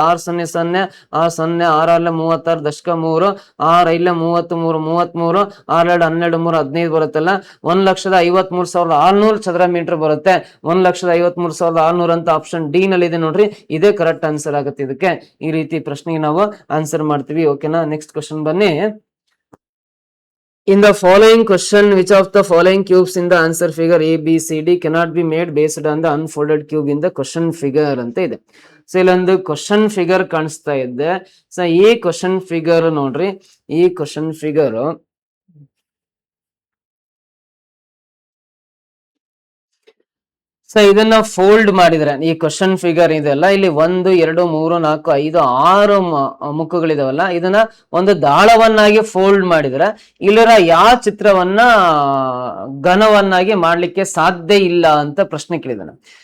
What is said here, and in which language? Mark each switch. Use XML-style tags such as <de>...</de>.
<kn>6 0 0 6 0 6 ಅಲ್ಲೇ 36 ದಶಕ 3 6 ಇಲ್ಲೇ 33 33 6 2 12 3 15 ಬರುತ್ತಲ್ಲ. 1,53,600 ಚದರ ಮೀಟರ್ ಬರುತ್ತೆ. 1,53,600 ಅಂತ ಆಪ್ಷನ್ ಡಿ ನಲ್ಲಿ ಇದೆ ನೋಡ್ರಿ. ಇದೇ ಕರೆಕ್ಟ್ ಆನ್ಸರ್ ಆಗುತ್ತೆ. ಇದಕ್ಕೆ ಈ ರೀತಿ ಪ್ರಶ್ನೆಗೆ ನಾವು ಆನ್ಸರ್ ಮಾಡ್ತೀವಿ. ಓಕೆನಾ? ನೆಕ್ಸ್ಟ್ ಕ್ವಶನ್ ಬನ್ನಿ.</kn> <en>In the following question, which of the following cubes in the answer figure A, B, C, D cannot be made based on the unfolded cube in the question figure</en> <kn>ಅಂತ ಇದೆ. So ಇಲ್ಲೊಂದು question figure ಕಾಣಿಸ್ತಾ ಇದೆ. So ಈ question figure ನೋಡ್ರಿ, ಈ question figure so ಇದನ್ನ fold ಮಾಡಿದ್ರೆ ಈ ಕ್ವಶನ್ ಫಿಗರ್ ಇದೆಲ್ಲ, ಇಲ್ಲಿ 1 2 3 4 5 6 ಮುಖಗಳಿದಾವಲ್ಲ, ಇದನ್ನ ಒಂದು ದಾಳವನ್ನಾಗಿ ಫೋಲ್ಡ್ ಮಾಡಿದ್ರೆ ಇಲ್ಲರ ಯಾವ ಚಿತ್ರವನ್ನ ಘನವನ್ನಾಗಿ ಮಾಡ್ಲಿಕ್ಕೆ ಸಾಧ್ಯ ಇಲ್ಲ ಅಂತ ಪ್ರಶ್ನೆ ಕೇಳಿದಾನೆ.</kn>